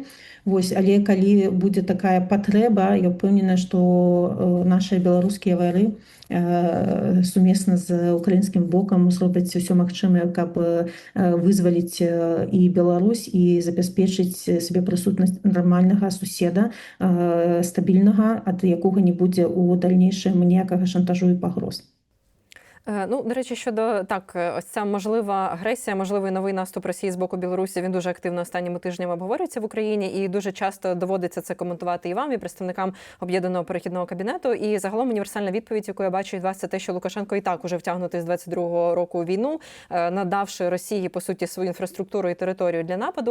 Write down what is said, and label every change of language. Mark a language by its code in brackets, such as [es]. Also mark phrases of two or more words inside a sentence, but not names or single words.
[be] Вось, але калі будзе такая патрэба, я ўпэўнена, што нашыя беларускія вайры сумесна з украінскім бокам зробяць усё магчымае, каб вызваліць і Беларусь, і забяспечыць сабе прысутнасць нармальнага суседа, стабільнага, ад якога не будзе ў дальнейшым ніякага шантажу і пагроз. [uk] Ну, до речі, щодо ось ця можлива агресія, можливий новий наступ Росії з боку Білорусі, він дуже активно останніми тижнями обговорюється в Україні, і дуже часто доводиться це коментувати і вам, і представникам Об'єднаного перехідного кабінету. І загалом універсальна відповідь, яку я бачу від вас, це те, що Лукашенко і так уже втягнутий з 22-го року у війну, надавши Росії, по суті, свою інфраструктуру і територію для нападу.